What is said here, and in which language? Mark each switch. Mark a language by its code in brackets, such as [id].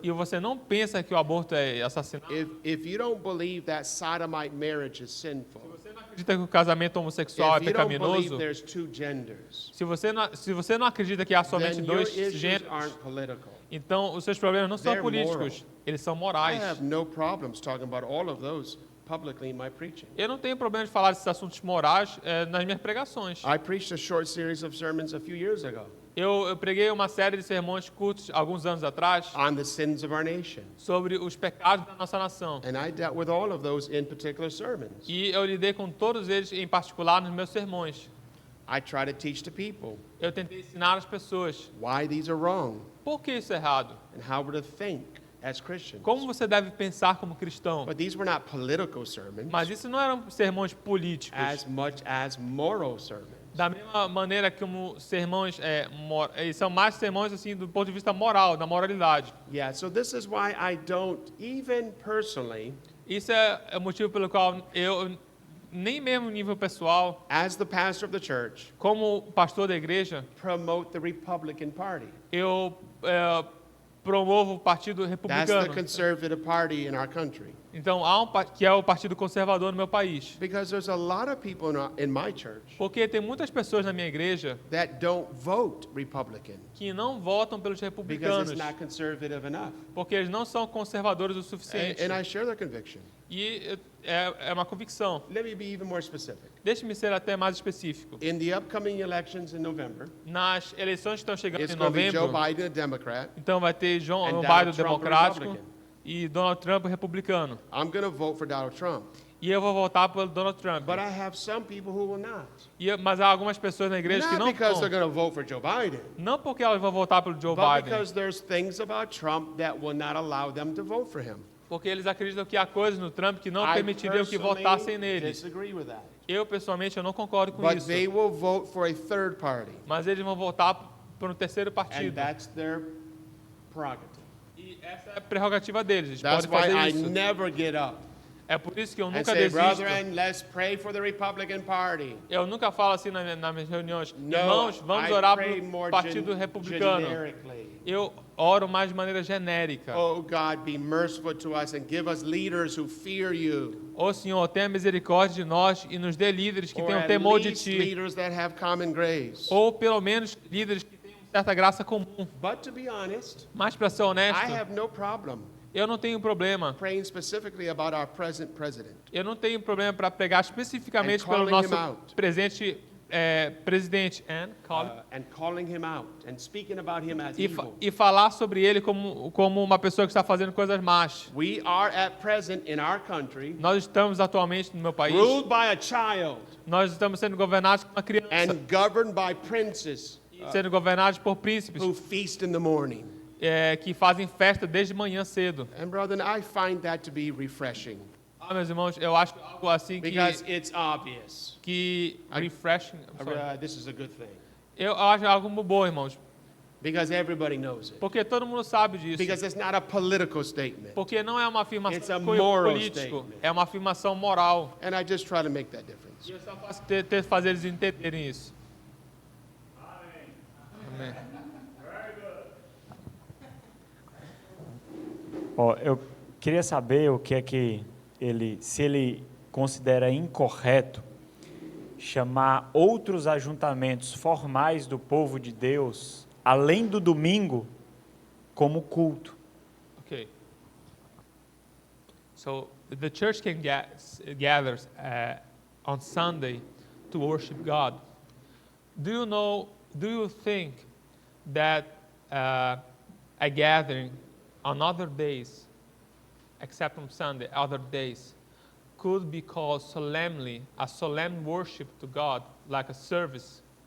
[pt] e você não pensa que o aborto é assassinato, [en] if you don't believe that sodomite marriage is sinful, [pt] você não acredita que o casamento homossexual [en] if [pt] é [en] you don't believe [pt] pecaminoso, [en] there's two genders, [pt] se você não acredita que há somente [en] then your [pt] dois [en] issues [pt] gêneros, [en] aren't political. [pt] então os seus problemas não são [en] They're [pt] políticos, eles são [en] I [pt] morais. [en] have no problems talking about all of those publicly in my preaching. [pt] Eu não tenho problema de falar desses assuntos morais nas minhas pregações. [en] I preached a short series of sermons a few years ago [pt] Eu preguei uma série de sermões curtos, alguns anos atrás, [en] on the sins of our nation. [pt] sobre os pecados da nossa nação. [en] And I dealt with all of those in particular sermons. [pt] E eu lidei com todos eles, em particular, nos meus sermões. [en] I try to teach the people [pt] Eu tentei ensinar as pessoas [en] why these are wrong [pt] por que isso é errado, [en] and how we're to think as Christians. [pt] como você deve pensar como cristão. [en] But these were not political sermons [pt] Mas isso não eram sermões políticos. [en] as much as moral sermons. [pt] Da mesma maneira que sermões eles são mais sermões assim do ponto de vista moral, da moralidade. [en] Yeah, so this is why I don't, even personally, [pt] Isso é o motivo pelo qual eu, nem mesmo no nível pessoal, [en] as the pastor of the church, [pt] como pastor da igreja, [en] promote the Republican Party. [pt] eu promovo o Partido [en] That's [pt] Republicano. [en] the conservative party in our country. [pt] Então, há que é o Partido Conservador no meu país. [en] Because there's a lot of people in my church [pt] Porque tem muitas pessoas na minha igreja [en] that don't vote Republican [pt] que não votam pelos [en] because [pt] republicanos, [en] it's not conservative enough. [pt] porque eles não são conservadores o suficiente. [en] And I share their conviction. [pt] E é uma convicção. [en] Let me be even more specific. [pt] Deixe-me ser até mais específico. [en] In the upcoming elections in November, [pt] Nas eleições que estão chegando [en] it's [pt] em [en] going to be Joe [pt] novembro, [en] Biden, a Democrat, [pt] então vai ter [en] and [pt] Joe [en] Donald [pt] Biden, [en] Trump, a [pt] democrático, [en] Republican. [pt] e Donald Trump, republicano. [en] I'm going to vote for Donald Trump. [pt] E eu vou votar pelo Donald Trump. [en] But I have some people who will not. [pt] Mas há algumas pessoas na igreja que [en] Not [pt] não [en] because they're [pt] vão. [en] going to vote for Joe Biden, [pt] Não porque elas vão votar pelo Joe [en] but [pt] Biden, [en] because there's things about Trump that will not allow them to vote for him. [pt] porque eles acreditam que há coisas no Trump que não [en] I [pt] permitiriam que votassem nele. [en] disagree with that. [pt] Eu, pessoalmente, eu não concordo com [en] But [pt] isso. [en] they will vote for a third party, [pt] Mas eles vão votar por um terceiro [en] and [pt] partido. [en] that's their prerogative. [pt] E essa é a prerrogativa deles. Eles [en] That's [pt] podem [en] why [pt] fazer [en] I [pt] isso. [en] never get up [pt] É por isso que eu [en] and [pt] nunca [en] say, [pt] desisto. [en] brethren, let's pray for the Republican Party. [pt] Eu nunca falo assim nas minhas reuniões. [en] No, [pt] Irmãos, vamos [en] I [pt] orar [en] pray [pt] pelo [en] more [pt] Partido Republicano. [en] generically. [pt] Eu oro mais de maneira genérica. [en] Oh God, be merciful to us and give us leaders who fear you. [pt] Ó Senhor, tenha misericórdia de nós e nos dê líderes que [en] Or [pt] tenham [en] at [pt] temor de [en] least [pt] Ti. [en] leaders that have common grace. [pt] Ou pelo menos líderes que tenham certa graça comum. [en] But to be honest, [pt] Mas para ser [en] I [pt] honesto, [en] have no problem [pt] eu não tenho problema. [en] praying specifically about our present president. [pt] Eu não tenho problema para pregar especificamente [en] And [pt] pelo [en] calling him [pt] nosso [en] out. [pt] presente presidente [en] And calling him out and speaking about him as evil. [pt] e falar sobre ele como uma pessoa que está fazendo coisas más. [en] We are at present in our country [pt] Nós estamos atualmente no meu país, [en] ruled by a child [pt] nós estamos sendo governados por uma criança, [en] and governed by princes [pt] sendo governados por príncipes [en] who feast in the morning. [pt] que fazem festa desde manhã cedo. [en] And brethren, I find that to be refreshing [pt] Meus irmãos, eu acho algo assim [en] because it's obvious. [pt] que refreshing. [en] This is a good thing [pt] Eu acho algo muito bom, irmãos, [en] because everybody knows it. [pt] porque todo mundo sabe disso. [en] Because it's not a political statement. [pt] Porque não é uma [en] It's a [pt] afirmação [en] moral [pt] política, [en] statement. [pt] é uma afirmação moral. [en] And I just try to make that difference. [pt] E eu só faço fazer eles entenderem isso. Amém. Ó, eu queria saber o que é que se ele considera incorreto chamar outros ajuntamentos formais do povo de Deus, além do domingo, como culto. [en] Okay. So the church can gather on Sunday to worship God. Do you think that a gathering on other days, except on Sunday, other days, could be called solemnly a solemn worship to God, like a service?